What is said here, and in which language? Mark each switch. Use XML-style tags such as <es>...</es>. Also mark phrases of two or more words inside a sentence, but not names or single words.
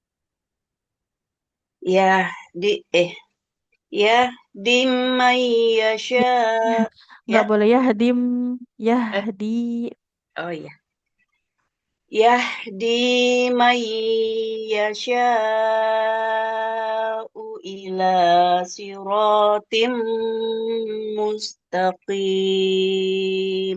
<ar>يهدي يهدي من</ar> <id>Ya,</id> <ar>yasha'.</ar> <id>nggak Ya, boleh Yahdim. eh,</id> <ar>Yahdi.</ar> <id>oh iya.</id> <ar>يهدي من يشاء إلى صراط مستقيم.</ar>